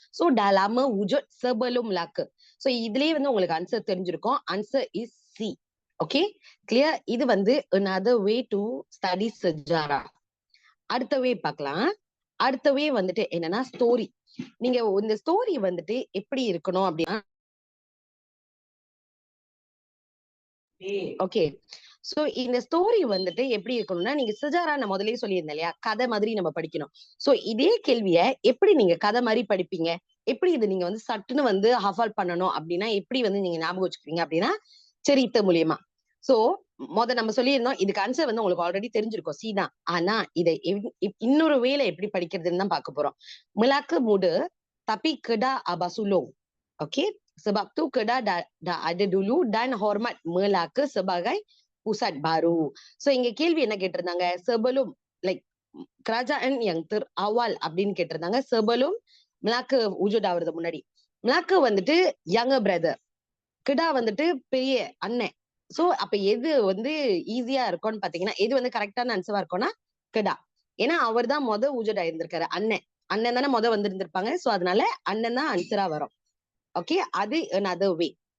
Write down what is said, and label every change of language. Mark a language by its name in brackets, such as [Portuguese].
[Malay] சோ dalam wujud sebelum Melaka. [Tamil] So இதுலயே வந்து உங்களுக்கு ஆன்சர் தெரிஞ்சிருக்கும். Answer is C. Okay, clear? இது வந்து [English] another way to study sejarah. [Tamil] அடுத்த வே பார்க்கலாம். அடுத்த வே வந்துட்டு என்னன்னா ஸ்டோரி. நீங்க இந்த ஸ்டோரி வந்துட்டு எப்படி இருக்கணும் அப்படின்னா, ஓகே, சோ இந்த ஸ்டோரி வந்துட்டு எப்படி இருக்கணும்னா, நீங்க சிஜாரா நான் முதல்லயே சொல்லியிருந்தேன் இல்லையா, கதை மாதிரி நம்ம படிக்கணும். சோ இதே கேள்விய எப்படி நீங்க கதை மாதிரி படிப்பீங்க, எப்படி இது நீங்க வந்து சட்டுன்னு வந்து ஹஃபால் பண்ணணும் அப்படின்னா, எப்படி வந்து நீங்க ஞாபகம் வச்சுக்குவீங்க அப்படின்னா, சரித்த மூலியமா. சோ நம்ம சொல்லியிருந்தோம், இதுக்கு ஆன்சர் வந்து உங்களுக்கு ஆல்ரெடி தெரிஞ்சிருக்கும், சி தான். ஆனா இதை இன்னொரு வேலை எப்படி படிக்கிறதுன்னு தான் பார்க்க போறோம். [Malay] Melaka muda tapi Kedah Abah Sulong. Okey, sebab tu Kedah dah ada dulu dan hormat Melaka sebagai pusat baru. [Tamil] So இங்க கேள்வி என்ன கேட்டிருந்தாங்க, [Malay] sebelum like kerajaan yang terawal [Tamil] அப்படின்னு கேட்டிருந்தாங்க. [Malay] sebelum Melaka wujud [Tamil] ஆவறது முன்னாடி. Melaka வந்துட்டு [English] younger brother, [Tamil] Kedah வந்துட்டு பெரிய அண்ணன். சோ அப்ப எது வந்து ஈஸியா இருக்கும்னு பாத்தீங்கன்னா, எது வந்து கரெக்டான ஆன்சரா இருக்கும்னா Kedah. ஏன்னா அவர் தான் wujud ஆயிருந்திருக்காரு. அண்ணன் தானே வந்திருந்திருப்பாங்க. சோ அதனால அண்ணன் தான் ஆன்சரா வரும். ஓகே, அது [English] another way.